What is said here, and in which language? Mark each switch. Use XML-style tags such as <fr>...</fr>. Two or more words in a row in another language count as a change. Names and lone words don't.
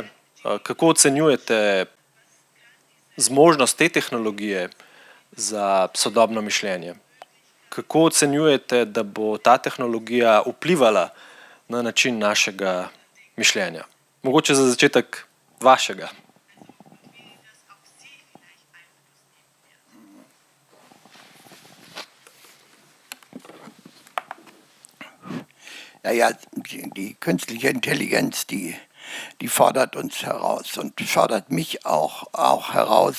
<sl>Kako ocenjujete zmožnost te tehnologije za sodobno mišljenje? Kako ocenjujete, da bo ta tehnologija vplivala na način našega mišljenja? Mogoče za začetek vašega.</sl> <de>Naja, die künstliche Intelligenz, die fordert uns heraus und fordert mich auch heraus.</de>